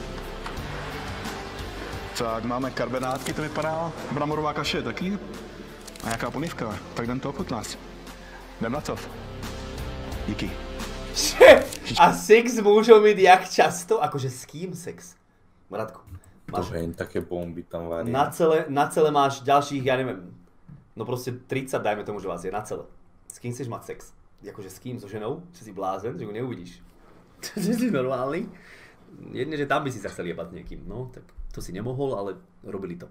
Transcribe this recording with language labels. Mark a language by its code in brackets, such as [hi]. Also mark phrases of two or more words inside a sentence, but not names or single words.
[cs] Tak máme karbonátky, to vypadá. Bramborová kaše je taky. A jaká polívka? Tak jdem to ochutnat. Jdem na to. Díky. [sk] A sex môžu mít jak často? Akože s kým sex? Radko, máš... To jen také bomby tam varia. Na celé máš ďalších, ja neviem, no proste 30, dajme tomu, že vás je na celé. S kým chceš mať sex? Akože s kým? So ženou? Či si blázen? Že ho neuvidíš? Že si normálny? Jedne, že tam by si sa chcel jebať niekým, no tak to si nemohol, ale robili to.